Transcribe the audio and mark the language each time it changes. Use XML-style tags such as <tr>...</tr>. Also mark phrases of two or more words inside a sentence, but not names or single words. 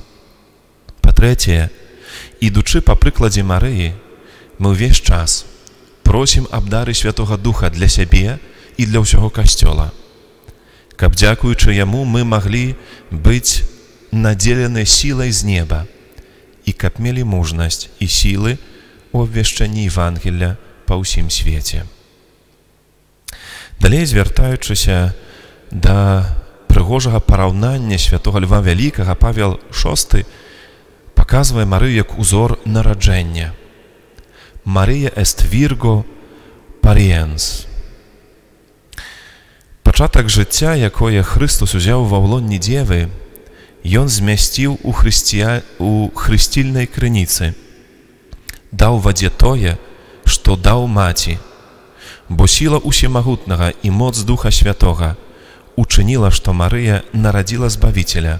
<be>Па-трэцяе, ідучы па прыкладзе Марыі, мы ўвесь час просім аб дары Святога Духа для сябе і для ўсяго Касцёла, каб, дзякуючы яму, мы маглі быць надзелены сілай з неба і каб мелі мужнасць і сілы ў абвяшчэнні Евангелля па ўсім свеце. Далей, звяртаючыся да прыгожага параўнання святога Льва Вялікага, Павел VI паказвае Марыю як узор нараджэння.</be> <la>Марыя est Virgo pariens.</la> <be>Пачатак жыцця, якое Хрыстус узяў ва ўлонні дзевы, ён змясціў у хрысцільнай крыніцы. Даў вадзе тое, што даў маці, бо сіла усемагутнага і моц Духа Святога учыніла, што Марыя нарадзіла Збавіцеля.</be>